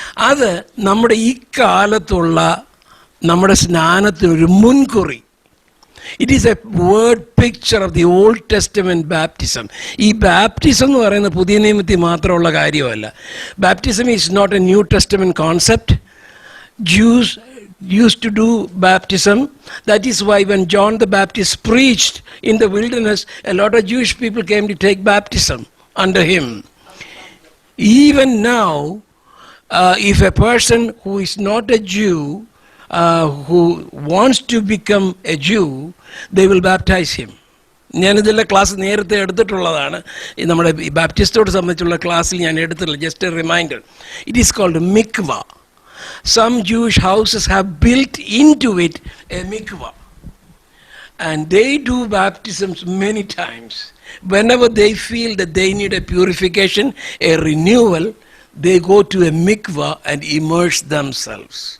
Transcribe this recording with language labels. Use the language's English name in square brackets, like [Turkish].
[Malayalam] അത് നമ്മുടെ ഈ കാലത്തുള്ള നമ്മുടെ സ്നാനത്തിനൊരു മുൻകുറി. [English] It is a word picture of the Old Testament baptism. [Malayalam] ഈ ബാപ്റ്റിസം എന്ന് പറയുന്നത് പുതിയ നിയമത്തിൽ മാത്രമുള്ള കാര്യമല്ല. [English] Baptism is not a New Testament concept. Jews used to do baptism. That is why when John the Baptist preached in the wilderness, a lot of Jewish people came to take baptism under him. Even now, if a person who is not a Jew who wants to become a Jew, they will baptize him. [Malayalam] ഞാനിതെല്ലാം class നേരത്തെ എടുത്തിട്ടുള്ളതാണ്. നമ്മുടെ ബാപ്റ്റിസ്റ്റോട് സംബന്ധിച്ചുള്ള ക്ലാസ്സിൽ ഞാൻ എടുത്തിട്ടില്ല. [English] Just a reminder. It is called mikvah. Some Jewish houses have built into it a mikvah, and they do baptisms many times. Whenever they feel that they need a purification, a renewal, they go to a mikvah and immerse themselves.